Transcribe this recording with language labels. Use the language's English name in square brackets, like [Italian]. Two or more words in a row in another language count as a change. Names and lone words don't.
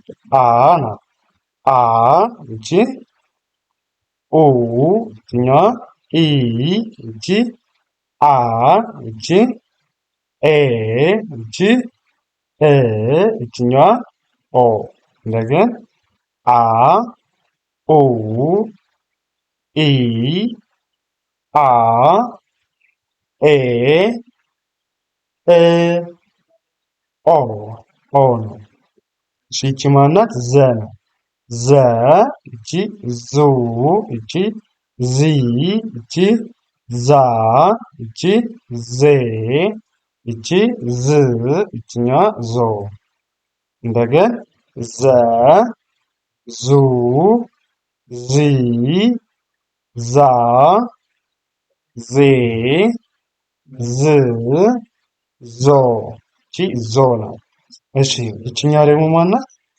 [Amharic] አ ናት። አ ይቺ ኡ ይችኛዋ ኢ ይቺ አ ይቺ ኤ ይቺ እ ይችኛዋ ኦ እንደገን አ ኡ ኢ አ ኤ እ ኦ ኦ ነው። እሺ ይቺ ማን ናት? ዘ ነው። ዘ ይቺ ዙ ይቺ ዚ ይቺ ዛ ይቺ ዜ ይቺ ዝ ይችኛዋ ዞ እንደገን ዘ ዙ ዚ ዛ ዜ ዝ ዞ ይቺ ዞ ናት። እሺ ይችኛዋ ደግሞ ማን ናት?